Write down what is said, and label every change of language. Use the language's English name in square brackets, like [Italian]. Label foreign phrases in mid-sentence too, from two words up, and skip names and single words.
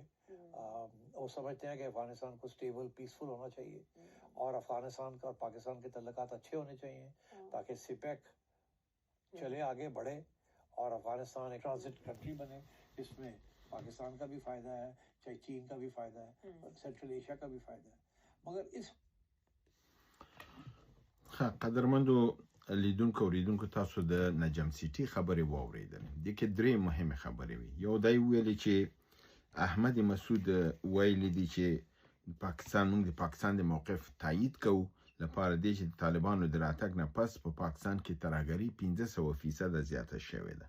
[Urdu] وہ سمجھتے ہیں کہ افغانستان کو [English] stable peaceful [Urdu] ہونا چاہیے، اور افغانستان کا اور پاکستان کے تعلقات اچھے ہونے چاہیے تاکہ سیپیک چلے آگے بڑھے اور افغانستان ایک [English] transit country [Urdu] بنے، جس میں پاکستان کا بھی فائدہ ہے، چاہے چین کا بھی فائدہ ہے، اور سینٹرل ایشیا کا بھی فائدہ ہے. مگر اس [Pashto] قدرمندو لیدونکو اوریدونکو، تاسو د نجم سیټي خبرې واوریدلې. د کې درې مهمه خبرې وي. یو دای ویلي چې احمد مسعود ویلي دی چې موږ د پاکستان د موقف تایید کوو، لپاره دی چې د طالبانو د راتګ نه پس په پاکستان کې ترهګري 1500% زیاته شوې ده.